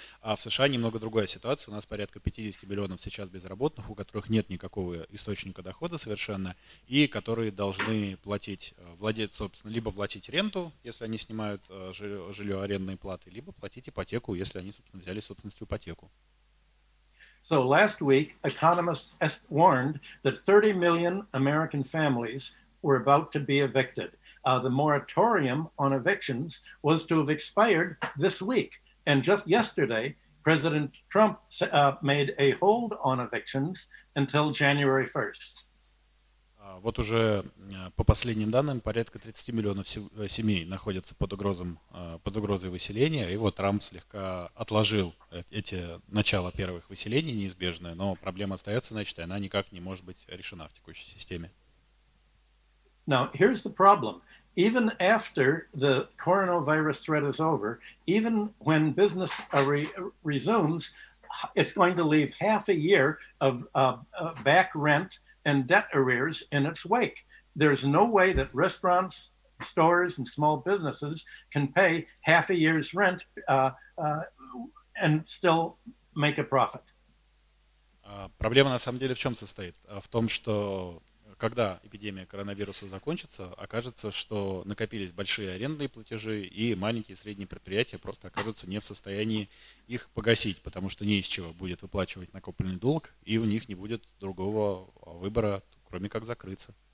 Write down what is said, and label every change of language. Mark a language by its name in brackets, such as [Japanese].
[Russian] А в США немного другая ситуация. У нас порядка 50 миллионов сейчас безработных, у которых нет никакого источника дохода совершенно, и которые должны платить, собственно, либо платить ренту, если они снимают жилье арендной платы, либо платить ипотеку, если они, собственно, взяли собственность ипотеку. [English] So last week, economists warned that 30 million American families were about to be evicted. The moratorium on evictions was to have expired this week. And just yesterday, President Trump made a hold on evictions until January 1st. [Russian] Вот уже по последним данным порядка 30 миллионов семей находятся под угрозой выселения. И вот Трамп слегка отложил начало первых выселений неизбежное, но проблема остается, значит, и она никак не может быть решена в текущей системе. [English] Now, here's the problem. Even after the coronavirus threat is over, even when business resumes, it's going to leave half a year of back rent and debt arrears in its wake. There's no way that restaurants, stores, and small businesses can pay half a year's rent and still make a profit. [Russian] Проблема на самом деле в чем состоит? В том, что когда эпидемия коронавируса закончится, окажется, что накопились большие арендные платежи, и маленькие и средние предприятия просто окажутся не в состоянии их погасить, потому что не из чего будет выплачивать накопленный долг, и у них не будет другого выбора, кроме как закрыться.